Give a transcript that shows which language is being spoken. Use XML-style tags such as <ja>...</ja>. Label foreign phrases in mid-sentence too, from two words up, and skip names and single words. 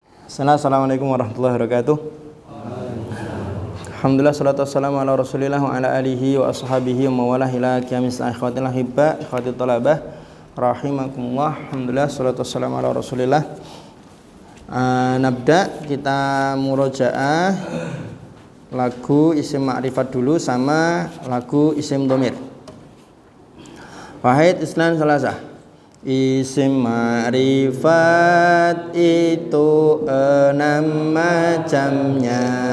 <ar>السلام عليكم ورحمة الله وبركاته. الحمد لله الصلاة والسلام على رسول الله وعلى آله وأصحابه ومن والاه إلى قيام إخوتي الأحباء إخوة الطلبة رحمكم الله. الحمد لله الصلاة والسلام على رسول الله. Nabda,</ar> <id>kita murojaah lagu</id> <ar>اسم معرفة</ar> <id>dulu sama lagu</id> <ar>اسم ضمير. واحد اثنان ثلاثة. اسم معرفة</ar> <id>itu 6 macamnya.</id>